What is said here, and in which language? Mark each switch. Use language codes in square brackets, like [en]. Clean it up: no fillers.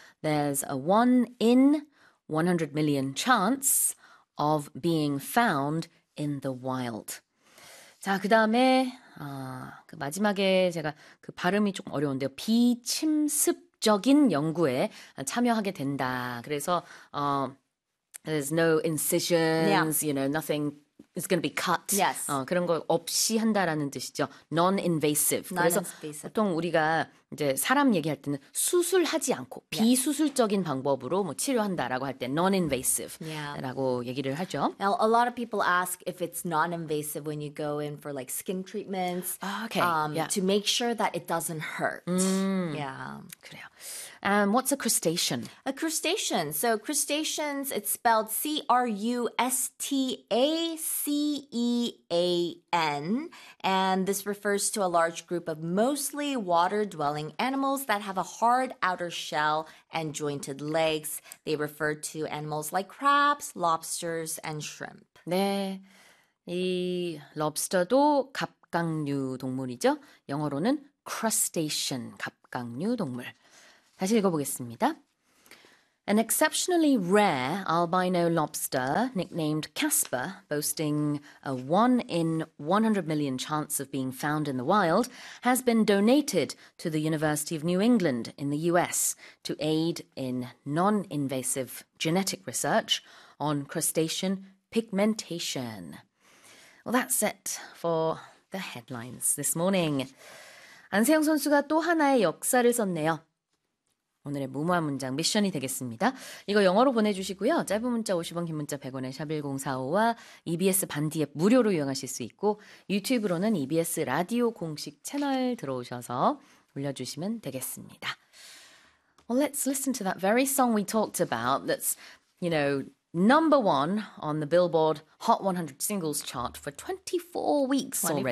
[en] There's a 1 in 100 million chance of being found in the wild. [ko] 자, 그다음에 그 마지막에 제가 그 발음이 조금 어려운데요. 비침습적인 연구에 참여하게 된다. 그래서 [en] there's no incisions, you know, nothing is going to be cut. [ko] 그런 거 없이 한다라는 뜻이죠. non-invasive. 그래서 [en] Non-invasive. [ko] 보통 우리가 이제 사람 얘기할 때는 수술하지 않고 비수술적인 방법으로 뭐 치료한다라고 할때 non-invasive라고 얘기를 하죠. [en] Now, a lot of people ask if it's non-invasive when you go in for like skin treatments, to make sure that it doesn't hurt. [ko] 그래요. [en] What's a crustacean? A crustacean. So crustaceans, it's spelled crustacean, and this refers to a large group of mostly water-dwelling animals that have a hard outer shell and jointed legs. They refer to animals like crabs, lobsters, and shrimp. [ko] 네, 이 럽스터도 갑각류 동물이죠. 영어로는 crustacean, 갑각류 동물. 다시 읽어보겠습니다. [en] An exceptionally rare albino lobster nicknamed Casper, boasting a 1 in 100 million chance of being found in the wild, has been donated to the University of New England in the US to aid in non-invasive genetic research on crustacean pigmentation. Well, that's it for the headlines this morning. [ko] 안세영 선수가 또 하나의 역사를 썼네요. 오늘의 무모한 문장 미션이 되겠습니다. 이거 영어로 보내주시고요. 짧은 문자 50원, 긴 문자 100원에 샵1045와 EBS 반디 앱 무료로 이용하실 수 있고 유튜브로는 EBS 라디오 공식 채널 들어오셔서 올려주시면 되겠습니다. [en] Well, let's listen to that very song we talked about that's, you know, number one on the Billboard Hot 100 Singles chart for 24 weeks already.